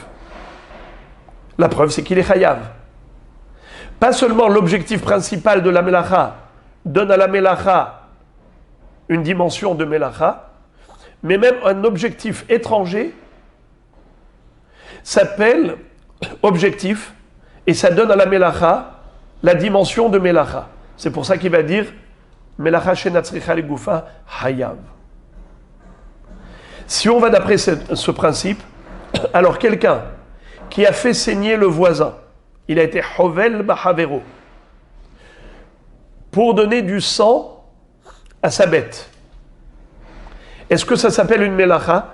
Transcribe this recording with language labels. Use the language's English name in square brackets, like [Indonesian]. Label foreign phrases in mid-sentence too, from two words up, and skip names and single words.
[French] La preuve, c'est qu'il est chayav. Pas seulement l'objectif principal de la melacha donne à la melacha une dimension de melacha, mais même un objectif étranger s'appelle objectif et ça donne à la melacha la dimension de melacha. C'est pour ça qu'il va dire [Hebrew] מלאכה שאינה צריכה לגופה חייב. [French] Si on va d'après ce principe, alors quelqu'un qui a fait saigner le voisin, il a été [Hebrew] חובל בחבירו, [French] pour donner du sang à sa bête. Est-ce que ça s'appelle une melacha?